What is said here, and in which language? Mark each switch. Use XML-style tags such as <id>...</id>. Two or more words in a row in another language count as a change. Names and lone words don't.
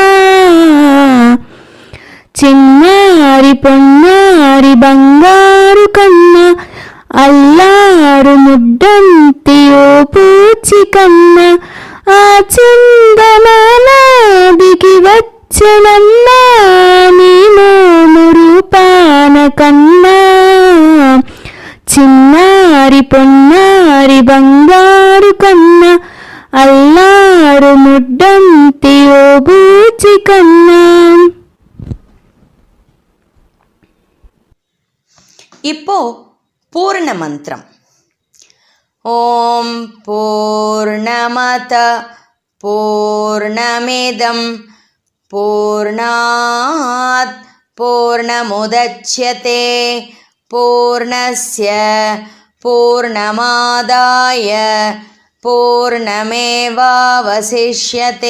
<te>చిన్నారి పొన్నారి బంగారు కన్న అల్లారు ముడ్డంతి ఓ పూచి కన్న ఆ చందమామా దిగి వచ్చనమ్మా నీ మోము రూపాన కన్నా చిన్నారి పొన్నారి బంగారు కన్న అల్లారు ముడ్డంతి ఓ పూచి కన్నా.</te> <ta>இப்போ பூர்ண மந்திரம்.</ta> <sa>ओम् पूर्णमदः पूर्णमिदम् पूर्णात् पूर्णमुदच्यते पूर्णस्य पूर्णमादाय पूर्णमेवावशिष्यते.</sa>